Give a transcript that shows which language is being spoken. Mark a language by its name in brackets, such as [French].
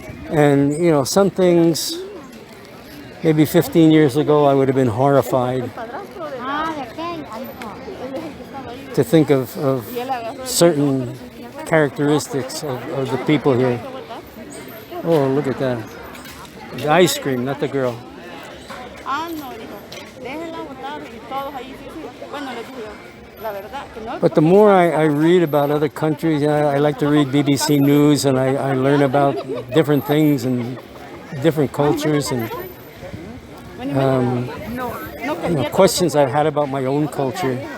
[English] And, you know, some things, maybe 15 years ago, I would have been horrified to think of certain characteristics of the people here. Oh, look at that. The ice cream, not the girl. [Spanish] Ah, no, dijo, déjenla votar y todos ahí, sí, sí. Bueno, les dije yo, la verdad, que no. [English] But the more I read about other countries, I like to read BBC News, and I learn about different things and different cultures and questions I've had about my own culture.